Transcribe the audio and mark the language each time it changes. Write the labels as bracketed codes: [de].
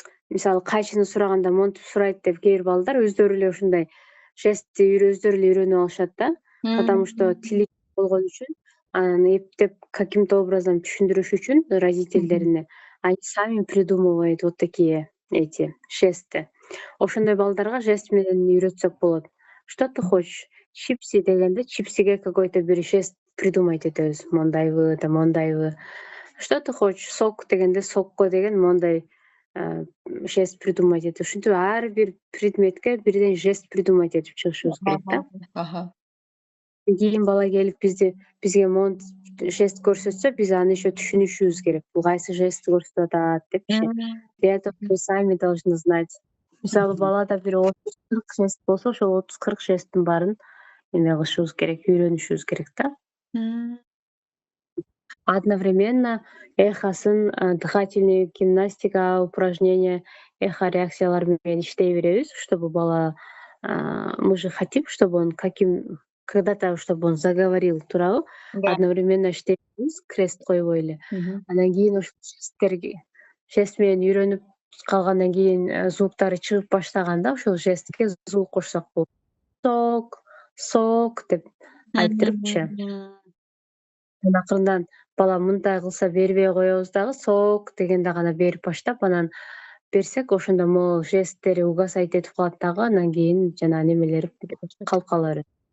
[ky] мисалы кайчыны сураганда монтип сурайт деп кээ бир балдар өздөрү эле ушундай жестти өздөрү эле үйрөнүп алышат да, [ru] потому что [ky] тили болгон үчүн, анан эптеп [ru] каким-то образом [ky] түшүндүрүш үчүн родительдерине [ru] они сами придумывают вот такие эти жесты. [ky] Ошондой балдарга жест менен үйрөтсөк болот. [ru] «Что ты хочешь?» [ky] Чипси дегенде чипсиге [ru] какой-то [ky] бир жест придумать этебиз. Мондайбы, да мондайбы. [ru] «Что ты хочешь?» [ky] Сок дегенде сокко деген мондай жест придумать этип. Ушинтип ар бир предметке бирден жест придумать этип чыгышыбыз керек да. Кийин бала келип бизге жест көрсөтсө, биз аны еще түшүнүшүбүз керек. Бул кайсы жестти көрсөтүп атат депчи. [ru] Для этого мы сами должны знать. [ky] Мисалы балада бир 30-40 жест болсо, ошол 30-40 жесттин баарын эме кылышыбыз керек, үйрөнүшүбүз керек да. [ru] Одновременно эхосын, дыхательный гимнастика, упражнения, [ky] эхо реакциялар менен иштей беребиз, [ru] чтобы бала, мы же хотим, чтобы он когда-то, чтобы он заговорил, [ky] туурабы? [ru] Да. [ky] Одновременно иштейбиз, крест койбой эле. Анан кийин ошол жест менен үйрөнүп калгандан кийин звуктары чыгып баштаганда ошол жестке звук кошсок болот. Сок, сок деп айтырыпчы. Акырындан бала мындай кылса бербей коебуз дагы, сок дегенде гана берип баштап, анан берсек ошондо могу жесттери угасать этип калат дагы, анан кийин жанагы немелери калып кала берет.